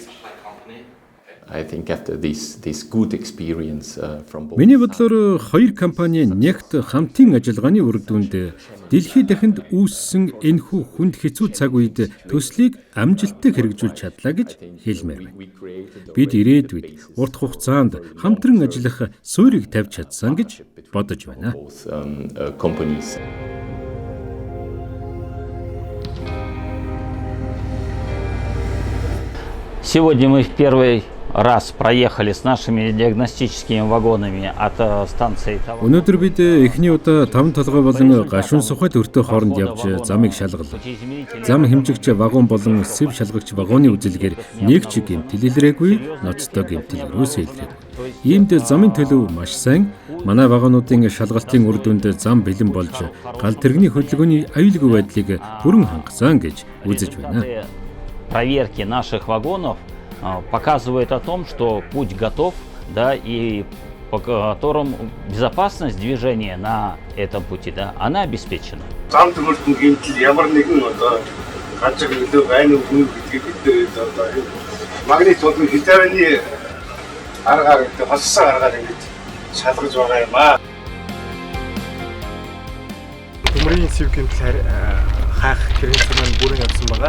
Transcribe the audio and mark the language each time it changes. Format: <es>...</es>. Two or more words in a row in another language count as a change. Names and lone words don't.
<en>I think after this good experience from both.</en> <mn>Миний бодлоор хоёр компани нэгт хамтын ажиллагааны үр дүнд дэлхийд дахинд үүссэн энэхүү хүнд хэцүү цаг үед төслийг амжилттай хэрэгжүүлж чадлаа гэж хэлмээр байна. Бид ирээдүйд урт хугацаанд хамтран ажиллах суурийг тавьж чадсан гэж бодож байна.</mn> <ru>Сегодня мы в первый раз проехали с нашими диагностическими вагонами от станции.</ru> <mn>Өнөөдөр бид эхний удаа 5 толгой болон гашуун сухад өртөө хооронд явж замыг шалгалав. Зам хэмжигч вагон болон сэв шалгагч вагоны үзэлгээр нэг ч гэмтэл илрээгүй, ноцтой гэмтэл өрөөсөө илрээв. Иймд замын төлөв маш сайн. Манай вагонуудын шалгалтын үр дүнд зам бэлэн болж гал тэрэгний хөдөлгөөний аюулгүй байдлыг бүрэн хангасан гэж үзэж байна.</mn> <ru>Проверки наших вагонов показывает о том, что путь готов, да, и по которым безопасность движения на этом пути, да, она обеспечена.</ru> <mn>Төмрийн цэв гэмтэл хаах хэрэгцээ маань бүрэн явсан байгаа.</mn>